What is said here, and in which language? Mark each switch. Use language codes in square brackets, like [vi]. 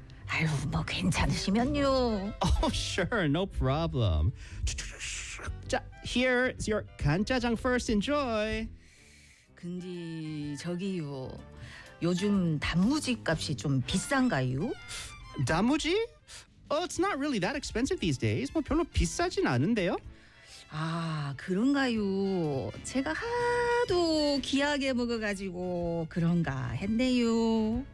[ko] 아유, 뭐 괜찮으시면요. [en] Oh, sure. No problem. 자, here's your 간짜장 first. Enjoy. [ko] 근데 저기요. 요즘 단무지 값이 좀 비싼가요? 단무지? [en] Oh, it's not really that expensive these days. [ko] 뭐 별로 비싸진 않은데요. 아, 그런가요? 제가 하도 귀하게 먹어가지고 그런가 했네요.